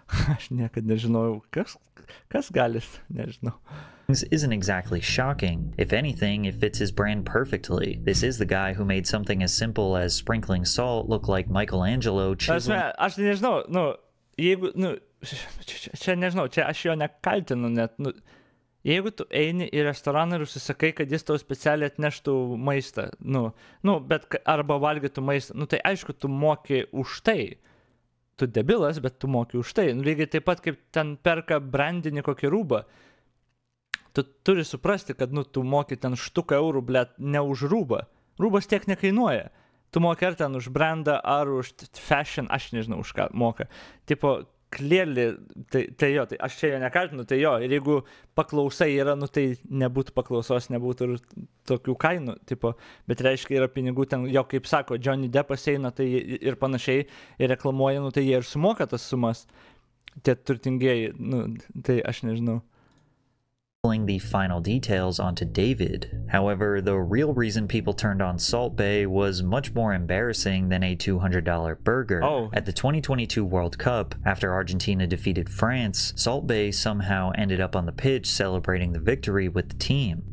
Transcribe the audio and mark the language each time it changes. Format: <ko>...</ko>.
<lt>Aš niekad nežinojau, kas galis, nežinau.</lt> <en>Isn't exactly shocking. If anything, it fits his brand perfectly. This is the guy who made something as simple as sprinkling salt look like Michelangelo chiseling.</en> <lt>Aš nežinau, jeigu, čia nežinau, čia aš jo nekaltinu net, jeigu tu eini į restoraną ir užsisakai, kad jis tau specialiai atneštų maistą, bet arba valgytų maistą, tai aišku, tu moki už tai. Tu debilas, bet tu moki už tai. Lygiai taip pat, kaip ten perka brandinį kokį rūbą. Tu turi suprasti, kad tu moki ten štuką eurų, blėt, ne už rūbą. Rūbas tiek nekainuoja. Tu moki ar ten už brandą, ar už fashion, aš nežinau, už ką moka. Tipo,</lt> <en>clearly,</en> <lt>tai jo, tai aš čia jo nekaltinu, tai jo, ir jeigu paklausai yra, tai nebūtų paklausos, nebūtų ir tokių kainų, tipo, bet reiškia yra pinigų ten, jo, kaip sako, Johnny Deppas eina, tai ir panašiai, ir reklamuoja, tai jie ir sumoka tas sumas, tie turtingieji, tai aš nežinau.</lt> <en>The final details onto David. However, the real reason people turned on Salt Bae was much more embarrassing than a $200 burger. At the 2022 World Cup, after Argentina defeated France, Salt Bae somehow ended up on the pitch celebrating the victory with the team.</en>